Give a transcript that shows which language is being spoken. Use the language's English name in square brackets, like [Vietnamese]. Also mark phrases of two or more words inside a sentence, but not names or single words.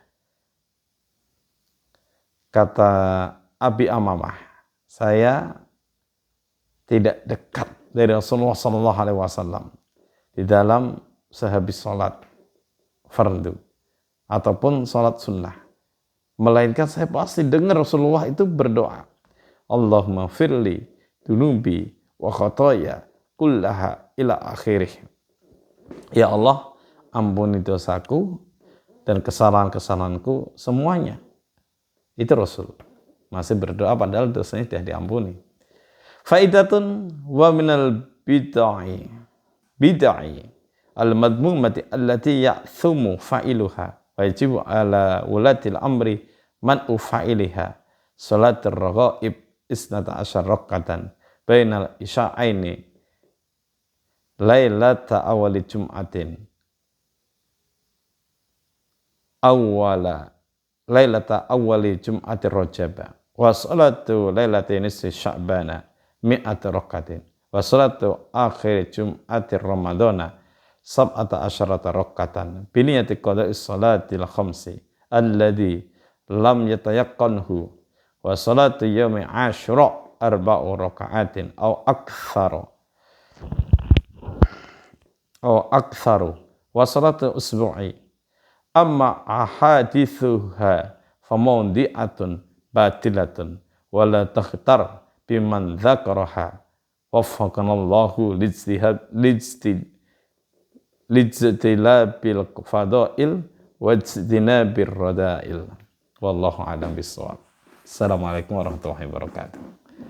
[Indonesian] Kata Abi Amamah, saya tidak dekat dari Rasulullah [Arabic] صلى الله عليه وسلم [Indonesian] di dalam sehabis salat fardu ataupun salat sunnah, melainkan saya pasti dengar Rasulullah itu berdoa, [Arabic] اللهم اغفر لي ذنوبي وخطاياي كلها إلى آخره. [Indonesian] Ya Allah, ampuni dosaku dan kesalahan-kesalahanku semuanya. Itu Rasul masih berdoa padahal dosanya sudah diampuni. [Arabic] فائدة ومن البدع المذمومة التي يأثم فاعلها ويجب على ولاة الأمر منع فاعلها صلاة الرغائب 12 ركعة بين العشاءين ليلة أول جمعة ليلة أول جمعة رجب وصلاة ليلة نصف شعبان مائة ركعة وصلاة آخر جمعة رمضان سبع عشرة ركعة بنية قضاء الصلوات الخمس الذي لم يتيقنه وصلاة يوم عاشوراء 4 ركعات أو أكثر وصلاة الأسبوع أما أحاديثها فموضوعة باطلة ولا تغتر بمن ذكرها وفقنا الله لاجتلاب الفضائل واجتناب الرذائل والله أعلم بالصواب. السلام عليكم ورحمة الله وبركاته.